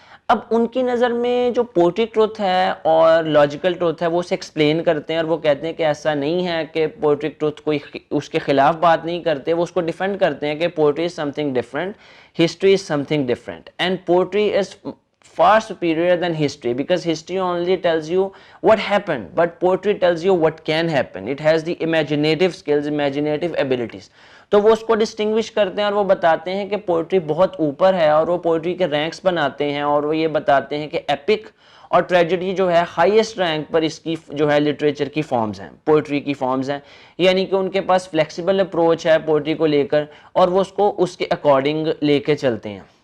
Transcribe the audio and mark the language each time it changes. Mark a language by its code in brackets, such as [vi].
[ur] اب ان کی نظر میں جو پوئٹک ٹروتھ ہے اور لاجیکل ٹروتھ ہے وہ اسے ایکسپلین کرتے ہیں اور وہ کہتے ہیں کہ ایسا نہیں ہے کہ پوئٹک ٹروتھ کوئی اس کے خلاف بات نہیں کرتے, وہ اس کو ڈیفینڈ کرتے ہیں کہ [en] Poetry is something different, history is something different, and poetry is far superior than history because history only tells you what happened but poetry tells you what can happen. It has the imaginative skills, imaginative abilities. [ur] تو وہ اس کو distinguish کرتے ہیں اور وہ بتاتے ہیں کہ پوئٹری بہت اوپر ہے اور وہ پوئٹری کے رینکس بناتے ہیں اور وہ یہ بتاتے ہیں کہ ایپک اور ٹریجڈی جو ہے ہائیسٹ رینک پر اس کی جو ہے لٹریچر کی فارمز ہیں, پوئٹری کی فارمز ہیں, یعنی کہ ان کے پاس فلیکسیبل اپروچ ہے پوئٹری کو لے کر اور وہ اس کو اس کے اکارڈنگ لے کے چلتے ہیں.